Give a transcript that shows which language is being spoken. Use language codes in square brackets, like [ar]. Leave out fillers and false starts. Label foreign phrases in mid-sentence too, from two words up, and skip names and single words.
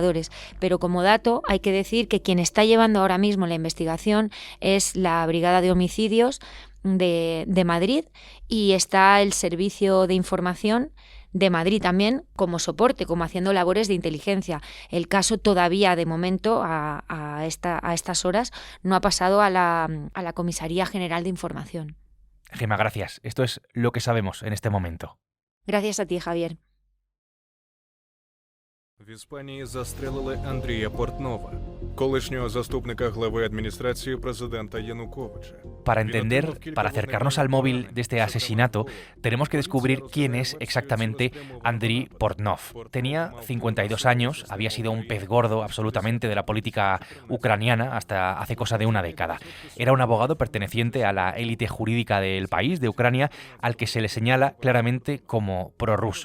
[es] Pero como dato hay que decir que quien está llevando ahora mismo la investigación es la Brigada de Homicidios de Madrid y está el Servicio de Información de Madrid también como soporte, como haciendo labores de inteligencia. El caso todavía, de momento, a estas horas, no ha pasado a la Comisaría General de Información. Gemma, gracias. Esto es lo que sabemos en este momento. Gracias a ti, Javier. [uk] В Іспанії застрелили Андрія Портнова. колишнього заступника глави адміністрації президента Януковича. [es] Para entender, para acercarnos al móvil de este asesinato, tenemos que descubrir quién es exactamente Andriy Portnov. Tenía 52 años, había sido un pez gordo absolutamente de la política ucraniana hasta hace cosa de una década. Era un abogado perteneciente a la élite jurídica del país, de Ucrania, al que se le señala claramente como prorruso.